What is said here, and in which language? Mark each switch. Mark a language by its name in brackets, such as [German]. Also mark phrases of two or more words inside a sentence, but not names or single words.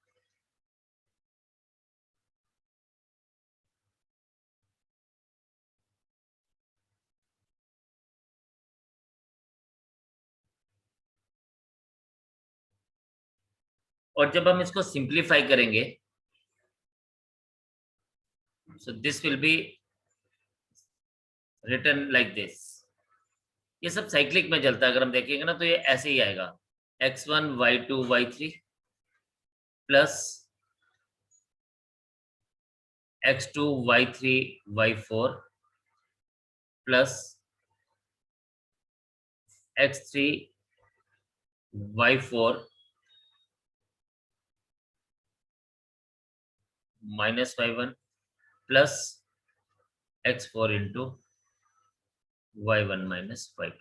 [Hindi] और जब हम इसको सिंप्लीफाई करेंगे, [English] so this will be written like this। [Hindi] ये सब साइक्लिक में चलता है, अगर हम देखेंगे ना तो ये ऐसे ही आएगा, [English] x1 y2 y3 प्लस x2 y3 y4 plus x3 y4 minus y1 plus x4 into y1 minus y2.